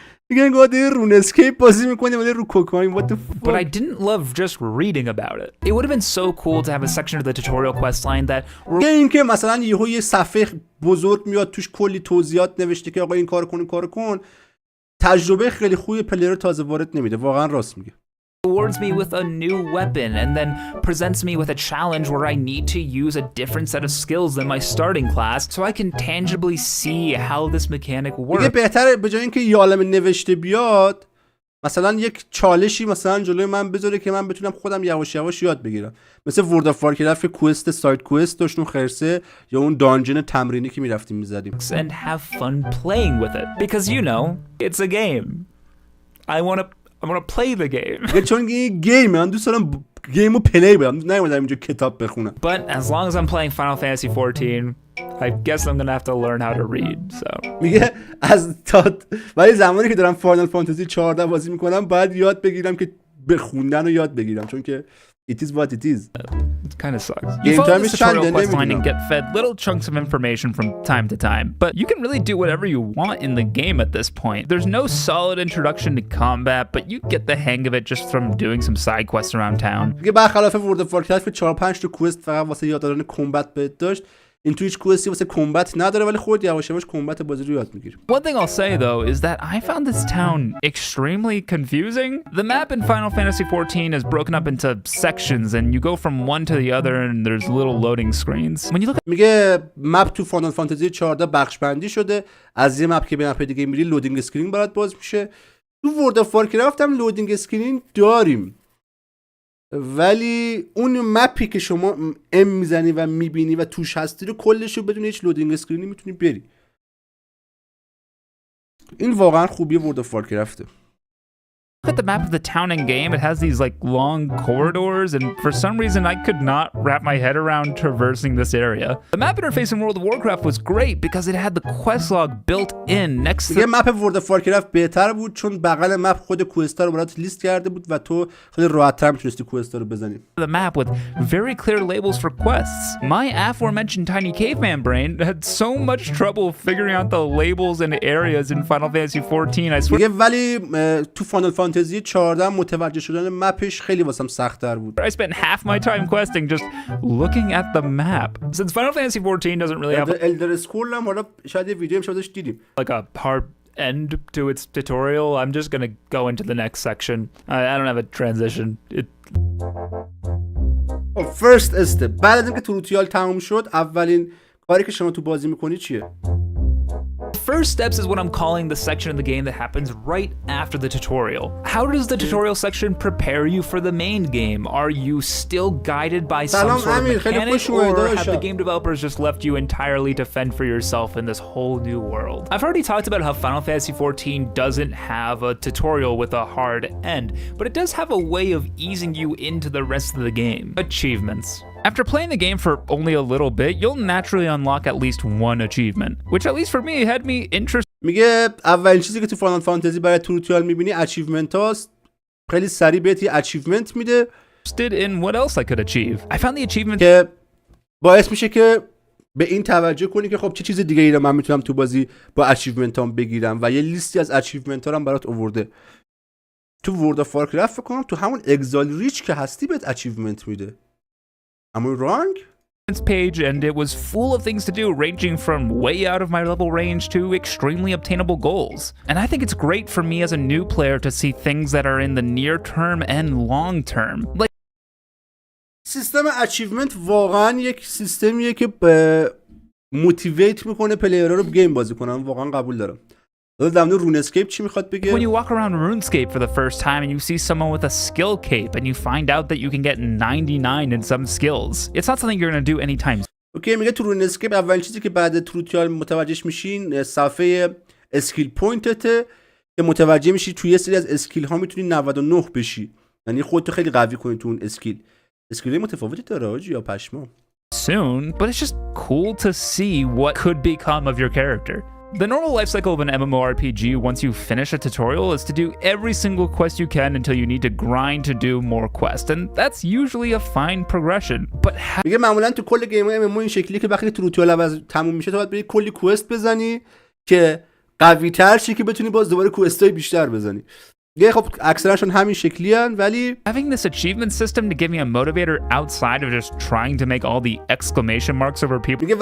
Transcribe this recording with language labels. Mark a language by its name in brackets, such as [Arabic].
[Persian] میگن گاده رون اسکیپ بازی میکنه ولی رو کوکائین. [English] What the fuck? But I didn't love just reading about it. It would have been so cool to have a section of the tutorial quest line that [Persian] این که مثلا یه صفحه بزرگ میاد توش کلی توضیحات نوشته که آقا این کارو کن. تجربه خیلی خوبی پلیر تازه وارد نمیده. واقعا راست میگه. [English] rewards me with a new weapon and then presents me with a challenge where I need to use a different set of skills than my starting class so I can tangibly see how this mechanic works. [Persian] دیگه بهتره به جای اینکه یه عالم نوشته بیاد مثلا یک چالشی مثلا جلوی من بذاره که من بتونم خودم یواش یواش یاد بگیرم. مثل ورد اف وارکرافت کوست سایت کوست داشت اون خرسه یا اون دانجن تمرینی که میرفتیم میزدیم. [English] And have fun playing with it because you know it's a game. I want to play the game. [Persian] چون این گیم من دوست دارم گیمو پلی کنم. نمیدونم اینجا کتاب بخونم. [English] But as long as I'm playing Final Fantasy XIV, I guess I'm gonna have to learn how to read. So [Persian] میگه ولی زمانی که دارم فاینال فانتزی 14 بازی میکنم باید یاد بگیرم که بخوندن رو یاد بگیرم چون که [English] it is what it is. It kind of sucks. Game You follow time this is tutorial Sunday, quest line and maybe get fed little chunks of information from time to time, but you can really do whatever you want in the game at this point. There's no solid introduction to combat, but you get the hang of it just from doing some side quests around town. [Persian] دیگه برخلاف ورد اف وارکرافت 4 5 تا کوست فقط واسه یاد دادن کمبت بهت داشت. این تو هیچ کوستی واسه کمبت نداره ولی خود یواش یواش کمبت بازی رو یاد میگیری. [English] One thing I'll say though is that I found this town extremely confusing. The map in Final Fantasy XIV is broken up into sections and you go from one to the other and there's little loading screens. When you look at [Persian] میگه مپ تو فاینال فانتزی 14 بخش بندی شده. از یه مپ که به مپ دیگه میری لودینگ اسکرین برات باز میشه. تو ورد اف وارکرافت هم لودینگ اسکرین داریم. ولی اون مپی که شما ام میزنی و میبینی و توش هستی رو کلش رو بدون هیچ لودینگ اسکرینی میتونی بری. این واقعا خوبی ورد آف وارکرافته. [English] Look at the map of the town in game. It has these like long corridors, and for some reason I could not wrap my head around traversing this area. The map interface in World of Warcraft was great because it had the quest log built in next to [Persian] یه مپ ورد آف وارکرافت بهتر بود چون بغل مپ خود کوئستا رو برات لیست کرده بود و تو خیلی راحت‌تر می‌تونستی کوئستا رو بزنی. [English] the map with very clear labels for quests. My aforementioned tiny caveman brain had so much trouble figuring out the labels and areas in Final Fantasy 14. I swear. [Persian] میگه ولی تو فانال فانتزی 14 متوجه شدن مپش خیلی واسم سخت‌تر بود. [English] I spent half my time questing just looking at the map. Since Final Fantasy 14 doesn't really have [Persian] الدر اسکرول هم حالا شاید یه ویدیو امشب داشت دیدیم. [English] like a hard end to its tutorial, I'm just gonna go into the next section. I don't have a transition. [Persian] فرست استپ بعد از اینکه توتوریال تموم شد اولین کاری که شما تو بازی میکنی چیه؟ [English] First steps is what I'm calling the section of the game that happens right after the tutorial. How does the tutorial section prepare you for the main game? Are you still guided by some sort of mechanic, or have the game developers just left you entirely to fend for yourself in this whole new world? I've already talked about how Final Fantasy 14 doesn't have a tutorial with a hard end, but it does have a way of easing you into the rest of the game. Achievements. After playing the game for only a little bit, you'll naturally unlock at least one achievement, which at least for me had me interested [Persian] میگه اولین چیزی که تو فانال فانتزی برای توتوریال میبینی اچیومنت هاست. خیلی سریع بهت یه اچیومنت میده [English] in what else I could achieve. I found the achievement [Persian] که باعث میشه که به این توجه کنی که خب چه چیز دیگه ای رو من میتونم تو بازی با اچیومنت هم بگیرم و یه لیستی از اچیومنت ها هم برات آورده. تو ورد آف وارکرافت فکر کنم تو همون اگزال ریچ که هستی بهت اچیومنت میده. [English] Am I wrong? page, and it was full of things to do, ranging from way out of my level range to extremely obtainable goals. And I think it's great for me as a new player to see things that are in the near term and long term. Like [Persian] سیستم اچیومنت واقعا یک سیستمیه که موتیویت میکنه پلیرها رو گیم بازی کنن. واقعا قبول دارم. در مورد رون اسکیپ چی میخواد بگه؟ [English] when you walk around RuneScape for the first time and you see someone with a skill cape and you find out that you can get 99 in some skills, it's not something you're going to do anytime soon. [Persian] اوکی میگه تو رون اسکیپ اولین چیزی که بعد توتوریال متوجهش میشین صفحه اسکیل پوینتته که متوجه میشی توی یه سری از اسکیل ها میتونی 99 بشی. یعنی خودتو خیلی قوی کنی تو اون اسکیل. اسکیل متفاوتی داره آجی یا پشما. [English] Soon, but it's just cool to see what could become of your character. The normal life cycle of an MMORPG once you finish a tutorial is to do every single quest you can until you need to grind to do more quests, and that's usually a fine progression. But [Persian] میگه معمولا تو کل گیم MMO این شکلی که وقتی توتوریال تموم میشه تو باید بری کلی کوست بزنی که قوی تر شی که بتونی باز دوباره کوستای بیشتر بزنی. دیگه خب اکثرشون همین شکلی هن ولی [English] having this achievement system to give me a motivator outside of just trying to make all the exclamation marks over people.